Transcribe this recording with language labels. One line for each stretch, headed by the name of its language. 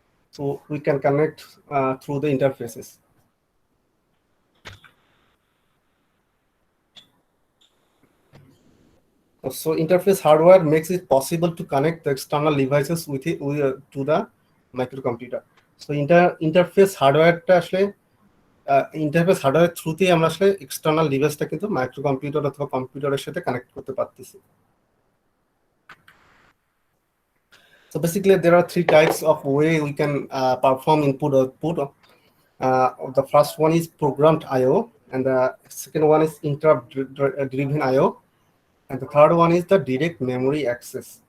English: So we can connect through the interfaces. So interface hardware makes it possible to connect the external devices to the microcomputer.
Bangla: So interface হার্ডওয়্যারটা আসলে interface hardware থ্রুতেই আমরা আসলে external ডিভাইসটা কিন্তু microcomputer অথবা কম্পিউটারের সাথে connect করতে পারতেছি।
English: So basically there are three types of way we can perform input output. The first one is programmed I/O, and the second one is interrupt driven I/O, and the third one is the direct memory access.